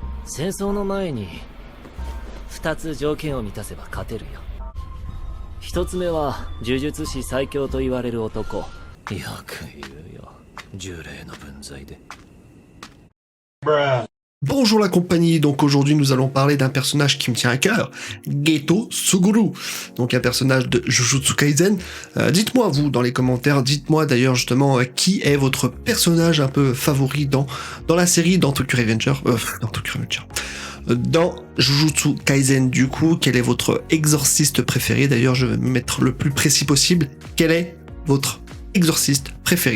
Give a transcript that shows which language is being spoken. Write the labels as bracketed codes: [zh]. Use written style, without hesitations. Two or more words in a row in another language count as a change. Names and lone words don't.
[ja] 戦争の前に2つ条件を満たせば勝てるよ。1つ目は呪術師最強と言われる男。よく言うよ、呪霊の分際で。 [fr] Bonjour la compagnie, donc aujourd'hui nous allons parler d'un personnage qui me tient à cœur, Geto Suguru, donc un personnage de Jujutsu Kaisen. Dites-moi vous dans les commentaires, dites-moi d'ailleurs justement qui est votre personnage un peu favori dans la série, dans Jujutsu Kaisen du coup, quel est votre exorciste préféré, d'ailleurs je vais me mettre le plus précis possible, quel est votre exorciste préféré.